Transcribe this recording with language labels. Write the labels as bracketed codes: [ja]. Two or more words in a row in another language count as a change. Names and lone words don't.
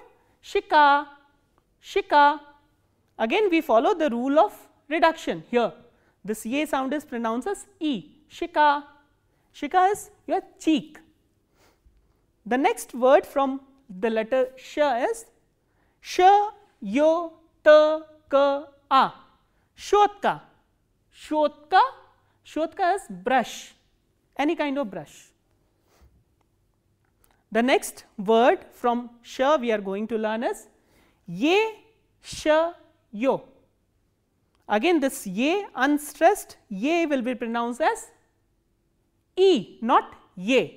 [ru] Shika, shika. [en] Again we follow the rule of reduction here. This ye sound is pronounced as e, shika. Shika is your cheek. The next word from the letter sh is sh, yo, ta, ka, a. [ru] Shotka. Shotka. [en] Shotka is brush, any kind of brush. The next word from sh we are going to learn is ye, sh, yo. Again this ye unstressed, ye will be pronounced as e, not ye.